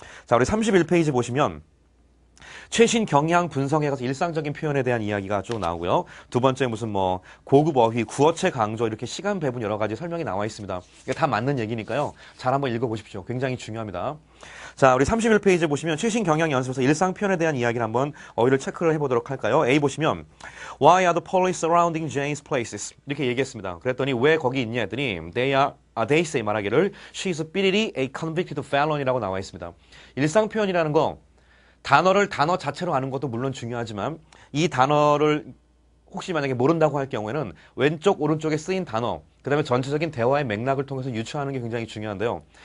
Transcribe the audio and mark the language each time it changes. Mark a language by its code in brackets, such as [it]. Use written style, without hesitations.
[ko] 자, 우리 31페이지 보시면 최신 경향 분석에 가서 일상적인 표현에 대한 이야기가 쭉 나오고요. 두 번째 무슨 뭐 고급 어휘, 구어체 강조 이렇게 시간 배분 여러 가지 설명이 나와 있습니다. 이게 다 맞는 얘기니까요. 잘 한번 읽어보십시오. 굉장히 중요합니다. 자, 우리 31페이지 보시면 최신 경향 연습에서 일상 표현에 대한 이야기를 한번 어휘를 체크를 해보도록 할까요? A 보시면 [en] Why are the police surrounding Jane's places? [ko] 이렇게 얘기했습니다. 그랬더니 왜 거기 있냐 했더니 [en] They say [ko] 말하기를 [en] She's [ko] 삐리리 [en] a convicted felon [ko] 이라고 나와 있습니다. 일상 표현이라는 거 단어 자체로 아는 것도 물론 중요하지만 이 단어를 혹시 만약에 모른다고 할 경우에는 왼쪽 오른쪽에 쓰인 단어 그 다음에 전체적인 대화의 맥락을 통해서 유추하는 게 굉장히 중요한데요.